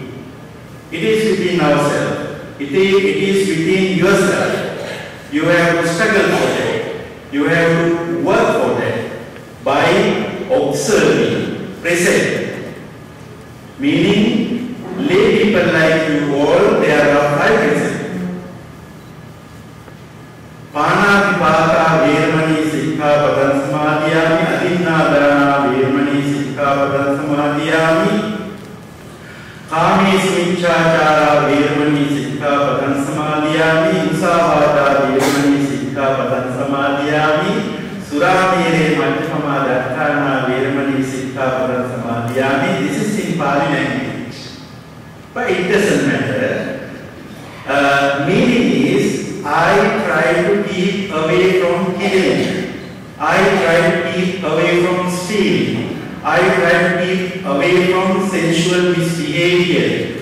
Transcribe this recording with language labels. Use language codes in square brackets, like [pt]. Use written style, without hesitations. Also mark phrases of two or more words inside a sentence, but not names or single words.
[en] It is within ourselves. It is within yourself. You have to struggle for that. You have to work for that by observing, present. Meaning, lay people like you all, there are 5 present. [pi] Panatipata Veramani Sikkhapadan Samadhiyami, Adinadana Veramani Sikkhapadan Samadhiyami, Kamesu Michchācara Veramani Sikkhapadan Samadhiyami, Musāvāda Veramani Sikkhapadan Samadhiyami, Suramere Majjhama Dattana Veramani Sikkhapadan Samadhiyami. [en] This is in Pali language, but it doesn't matter. Meaning is, I try to keep away from killing. I try to keep away from stealing. I try to keep away from sensual misbehavior.